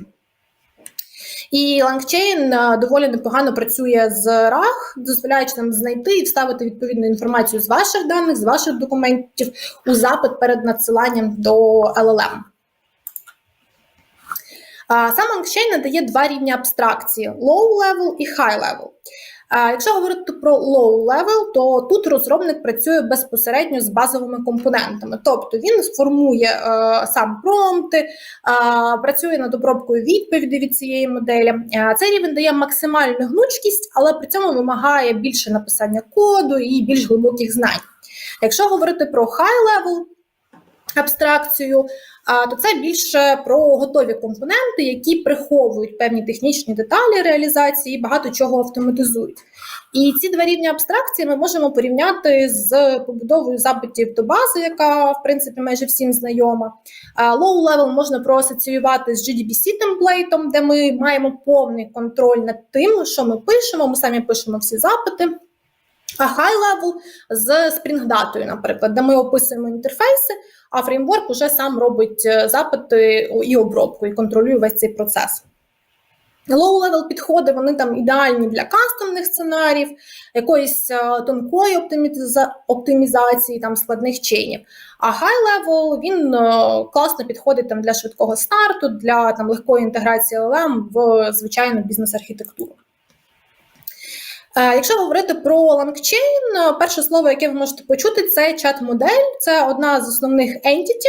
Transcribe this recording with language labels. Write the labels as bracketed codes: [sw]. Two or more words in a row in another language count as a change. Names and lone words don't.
[uk] І LangChain доволі непогано працює з RAG, дозволяючи нам знайти і вставити відповідну інформацію з ваших даних, з ваших документів у запит перед надсиланням до LLM. Сам LangChain надає два рівні абстракції – [en] low-level і high-level. [uk] Якщо говорити про low-level, то тут розробник працює безпосередньо з базовими компонентами. Тобто він сформує сам промпти, працює над обробкою відповідей від цієї моделі. Цей рівень дає максимальну гнучкість, але при цьому вимагає більше написання коду і більш глибоких знань. Якщо говорити про high-level абстракцію, то це більше про готові компоненти, які приховують певні технічні деталі реалізації і багато чого автоматизують. І ці два рівні абстракції ми можемо порівняти з побудовою запитів до бази, яка, в принципі, майже всім знайома. Low-level можна проасоціювати з JDBC-темплейтом, де ми маємо повний контроль над тим, що ми пишемо, ми самі пишемо всі запити. А high-level з Spring-датою, наприклад, де ми описуємо інтерфейси, а фреймворк уже сам робить запити і обробку, і контролює весь цей процес. Low-level підходи, вони ідеальні для кастомних сценаріїв, якоїсь тонкої оптимізації, складних чейнів. А high-level, він класно підходить для швидкого старту, для легкої інтеграції LLM в звичайну бізнес-архітектуру. Якщо говорити про LangChain, перше слово, яке ви можете почути, це чат-модель. Це одна з основних entity.